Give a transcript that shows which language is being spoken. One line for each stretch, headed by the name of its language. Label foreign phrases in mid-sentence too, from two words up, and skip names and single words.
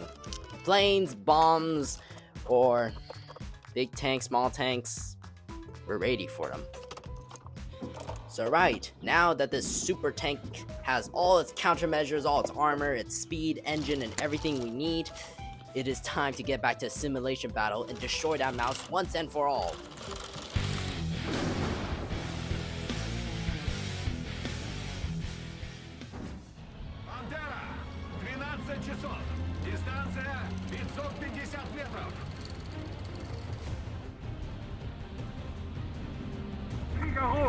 English: Planes, bombs, or big tanks, small tanks. We're ready for them. So right, now that this super tank has all its countermeasures, all its armor, its speed, engine, and everything we need, it is time to get back to a simulation battle and destroy that mouse once and for all.
Russian: Пантера, 12 часов. Дистанция 550 метров.
German: Sieger rot!